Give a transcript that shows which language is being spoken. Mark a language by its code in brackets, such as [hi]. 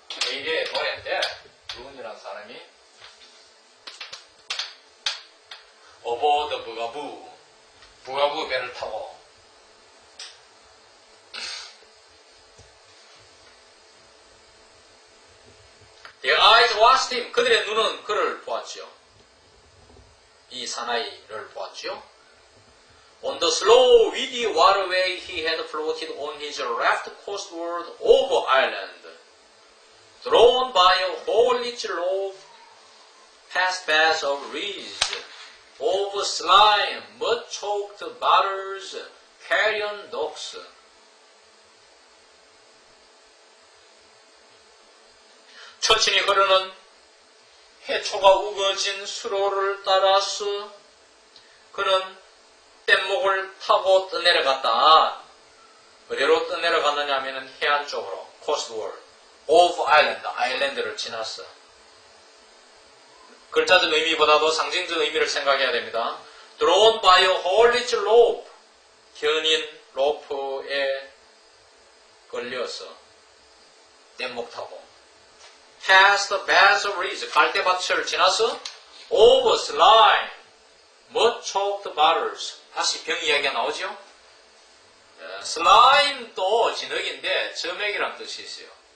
[ko] 이게 노래인데 룬이라는 사람이 어보드 부가부 배를 타고 [en] Their eyes watched him. [ko] 그들의 눈은 그를 보았죠. 이 사나이를 보았죠. [en] On the slow, weedy waterway he had floated on his raft coastward over Ireland. Drawn by a haulage rope, past beds of reeds, over slime, mud-choked butters, carrion docks. [ko] 천천히 흐르는 해초가 우거진 수로를 따라서 그는 뗏목을 타고 떠내려갔다. 어디로 떠내려갔느냐 하면 해안 쪽으로, 코스트워드. 오브 아일랜드, 아일랜드를 지났어. 글자적 의미보다도 상징적 의미를 생각해야 됩니다. [en] Drawn by a haulage rope, [ko] 견인 로프에 걸려서 뗏목 타고 [en] Past the beds of reeds, [ko] 갈대밭을 지나서 [en] Over slime, mud-choked butters. [ko] 다시 병 이야기가 나오죠. 슬라임도 진흙인데 점액이라는 뜻이 있어요.